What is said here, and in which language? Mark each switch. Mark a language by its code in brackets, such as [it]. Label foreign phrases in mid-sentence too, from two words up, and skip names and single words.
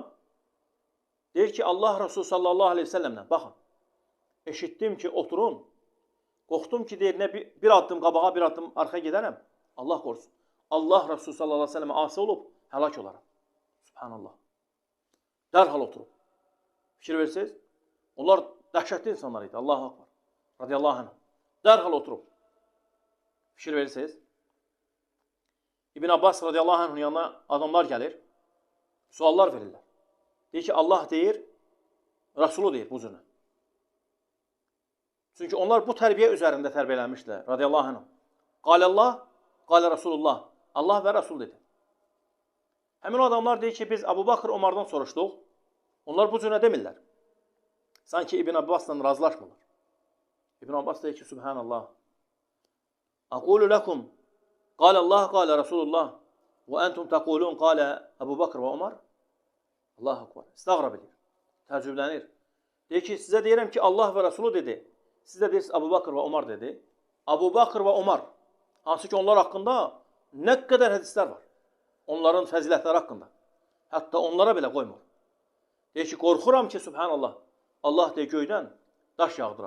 [az] Deyir ki, Allah Resulü [ar] صلى الله عليه وسلم, [az] baxın, eşitdim ki, oturun, qorxdum ki, deyir, nə bir addım qabağa, bir addım arxaya gedərəm, Allah qorusun. Allah Resulü [ar] صلى الله عليه وسلم [az] asi olub, həlak olaram. Subhanallah. Dərhal oturub. Fikir verirsiniz? Onlar dəhşətli insanlar idi, [ar] الله أكبر، رضي الله عنه. [az] Dərhal oturub. Fikir verirsiniz? İbn Abbas [ar] رضي الله عنه [az] yanına adamlar gəlir, suallar verirlər. Deyir ki, Allah deyir, Resulü deyir bu cürə. Çünki onlar bu tərbiyə üzərində tərbiyələnmişdilər, [ar] رضي الله عنه. قال الله، قال رسول الله. [az] Allah və Resul dedi. Həmin o adamlar deyir ki, biz Abu Bakr Omardan soruşduq. Onlar bu cürə demirlər. Sanki İbn Abbasla razılaşmırlar. İbn Abbas deyir ki, Subhanallah. [ar] أقول لكم قال الله قال رسول الله وأنتم تقولون قال أبو بكر وعمر. الله أكبر. [az] İstağrab edir. Təəccüblənir. Deyir ki, sizə deyirəm ki, Allah və Resulü dedi. Siz də deyirsiniz, Abu Bakr və Omar dedi. Abu Bakr və Omar, hansı ki onlar haqqında nə qədər hədislər var. Onların fəzilətləri haqqında. Hətta onlara belə qoymur. Deyir ki, qorxuram ki, Subhanallah, Allah deyir, göydən daş yağdırar.